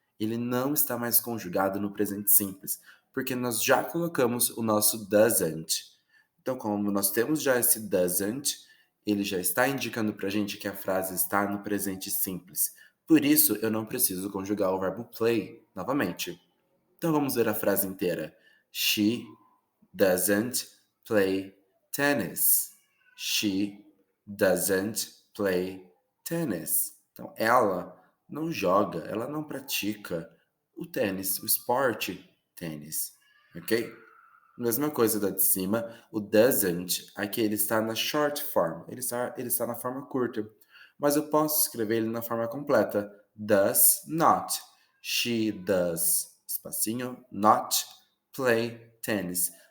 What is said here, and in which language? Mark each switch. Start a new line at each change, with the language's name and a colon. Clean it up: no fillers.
Portuguese: Ele não está mais conjugado no presente simples, porque nós já colocamos o nosso doesn't. Então, como nós temos já esse doesn't, ele já está indicando para a gente que a frase está no presente simples. Por isso, eu não preciso conjugar o verbo play novamente. Então, vamos ver a frase inteira.
English: She doesn't play tennis. She doesn't play tennis.
Portuguese: Então, ela não joga, ela não pratica o tênis, o esporte tênis, ok? Mesma coisa da de cima, o doesn't, aqui ele está na short form, ele está na forma curta, mas eu posso escrever ele na forma completa,
English: does not, she does,
Portuguese: espacinho,
English: not play tennis.